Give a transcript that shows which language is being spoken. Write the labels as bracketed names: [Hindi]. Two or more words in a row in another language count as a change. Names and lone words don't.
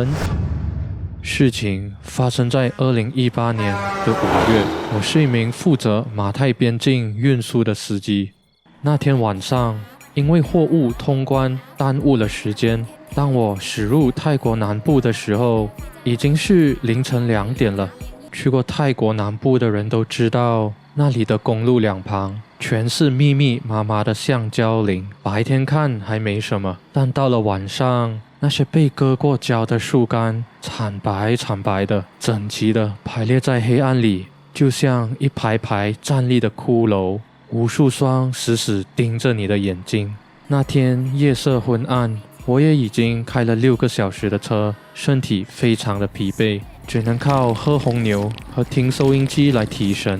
[Chinese] 事情發生在2018年的5月，我是一名負責馬泰邊境運輸的司機。那天晚上，因為貨物通關耽誤了時間，當我駛入泰國南部的時候，已經是凌晨2點了。去過泰國南部的人都知道，那裡的公路兩旁全是密密麻麻的橡膠林，白天看還沒什麼，但到了晚上，那些被割過膠的樹幹慘白慘白的，整齊的排列在黑暗裡，就像一排排站立的骷髏。無數雙死死盯着你的眼睛。那天夜色昏暗，我也已經開了6個小時的車，身體非常的疲憊，只能靠喝紅牛和聽收音機來提神。